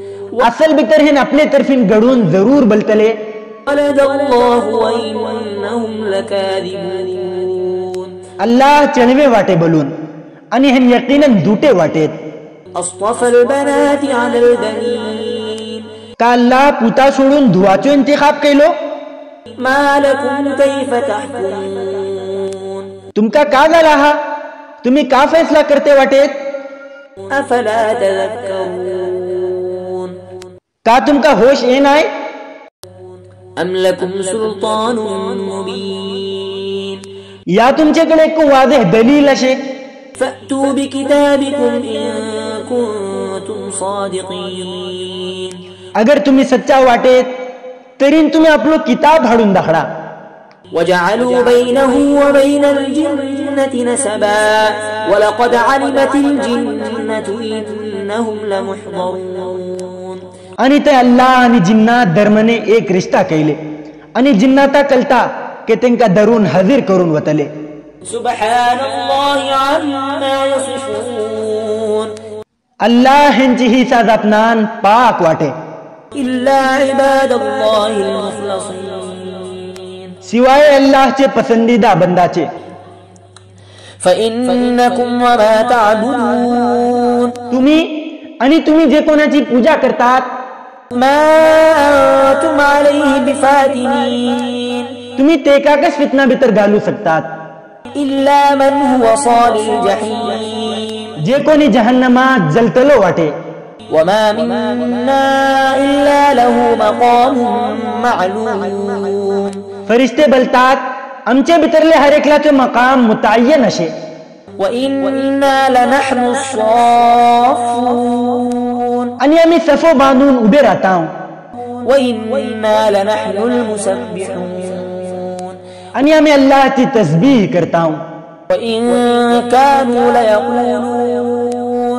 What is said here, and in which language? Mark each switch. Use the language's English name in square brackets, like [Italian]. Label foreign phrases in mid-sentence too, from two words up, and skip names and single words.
[Konkani] असल बितर हे आपले तर्फीन घडून जरूर बलतले. [Arabic] ولد الله وإنهم لكاذبون, [Konkani] अल्लाह चणवे वाटे बोलून आणि हे यकीनन दुटे वाटेत. [Arabic] أصطفى البنات على البنين, [Konkani] का अल्लाह पुता सोडून धुवाचो इंतिखाब केलो. [Arabic] ما لكم كيف تحكمون, [Konkani] तुमका का झाला हा तुम्ही का फैसला करते वाटेत. [Arabic] أفلا تذكرون, [Konkani] का तुमका होश ये नाही. [Arabic] أم لكم سلطان مبين, [Konkani] या तुमच्याकडे एक वादह दलील असे. [Arabic] فأتوا بكتابكم إن كنتم صادقين, [Konkani] अगर तुम्ही सच्चा वाटेत तरी तुम्ही आपलो किताब हाडून दाखडा. [Arabic] وجعلوا بينه وبين الجنة نسبا ولقد علمت الجنة إنهم لمحضرون, [Konkani] आणि ते अल्लाह आणि जिन्नात धर्मने एक रिश्ता केले आणि जिन्नाता कलता के त्यांका धरून हजीर करून वतले. [Arabic] سبحان الله عما يصفون, [Konkani] अल्लाह ह्यांची ही साजापनान पाक वाटे. [Arabic] إلا عباد الله المخلصين, [Konkani] शिवाय अल्लाहचे पसंदीदा बंदाचे. [Arabic] فإنكم وما تعبدون, [Konkani] तुम्ही जे कोणाची पूजा करतात [Arabic] ما أنتم عليه بفاتنين, [Konkani] तुम्ही ते काकच फितना भीतर घालू शकतात. [Arabic] إلا من هو صال الجحيم, [Konkani] जे कोणी जहन्नमात जलतलो वाटे. [Arabic] وما منا إلا له مقام معلوم, [Konkani] फरिश्ते बलतात आमचे भितरले हर एकलाचे मकाम मुतय्यन असे. [Arabic] وإنا لنحن الصافون, [Konkani] आणि आम्ही सफो बांधून उभे राहता. [Arabic] وإنا لنحن المسبحون [Konkani] आणि आम्ही अल्लाहची तस्बीह करता हूं [Arabic] وإن كانوا ليقولون